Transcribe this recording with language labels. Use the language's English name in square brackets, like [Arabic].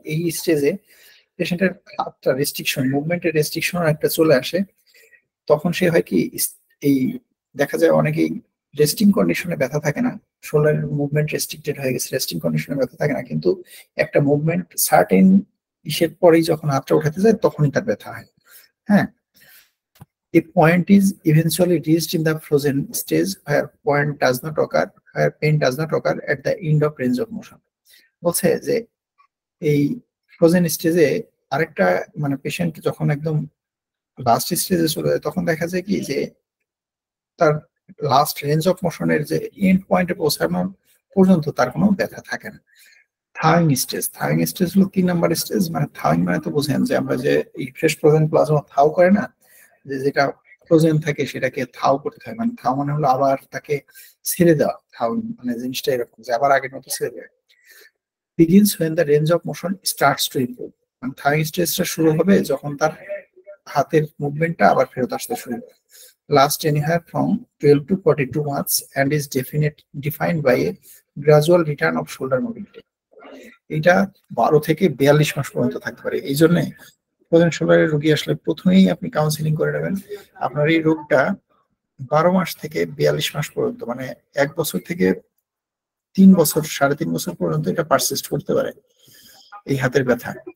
[Bangla] এই স্টেজে পেশেন্টের হাতটা রেস্ট্রিকশন, মুভমেন্টের রেস্ট্রিকশন একটা চলে আসে, তখন সে হয় কি, এই দেখা যায় অনেকেই রেস্টিং কন্ডিশনে ব্যথা থাকে না, শোল্ডারের মুভমেন্ট রেস্ট্রিক্টেড হয়ে গেছে, রেস্টিং কন্ডিশনে ব্যথা থাকে না, কিন্তু একটা মুভমেন্ট সার্টেন ইসের পরেই যখন হাতটা উঠাতে যায় তখনই তার ব্যথা হয়। [English] হ্যাঁ, a point is eventually reached in the frozen stage where pain does not occur at the end of range of motion. [Bangla] বলছে যে এই ফ্রোজেন স্টেজে আরেকটা মানে পেশেন্ট যখন একদম লাস্ট স্টেজে চলে যায় তখন দেখা যায় কি যে তার লাস্ট রেঞ্জ অফ মোশনের যে এন্ড পয়েন্টে পৌঁছানোর পর্যন্ত তার কোনো ব্যথা থাকে না। থাইং স্টেজ হলো 3 নাম্বার স্টেজ। মানে থাইং মানে তো বোঝেন যে আমরা যে এই ফ্রেশ ফ্রোজেন প্লাজমা থাও করে না, যে যেটা ফ্রোজেন থাকে সেটাকে থাও করতে হয়, মানে থাও মানে হলো আবার তাকে ছেড়ে দেওয়া। থাও মানে জিনিসটা এরকম যে আবার আগের মতো ছেড়ে দেয়। [English] Begins when the range of motion starts to improve. [Bangla] মানে থাইং স্টেজটা শুরু হবে যখন তার হাতের মুভমেন্টটা আবার ফেরত আসতে শুরু করে। [English] Last anywhere from 12 to 42 months and is defined by a gradual return of shoulder mobility. [Bangla] এটা 12 থেকে 42 মাস পর্যন্ত থাকতে পারে। এই জন্য ফ্রোজেন শোল্ডারের রোগী আসলে প্রথমেই আপনি কাউন্সিলিং করে নেবেন। আপনার এই রোগটা 12 মাস থেকে 42 মাস পর্যন্ত, মানে 1 বছর থেকে 3 বছর 3.5 বছর পর্যন্ত এটা পারসিস্ট করতে পারে এই হাতের ব্যথা।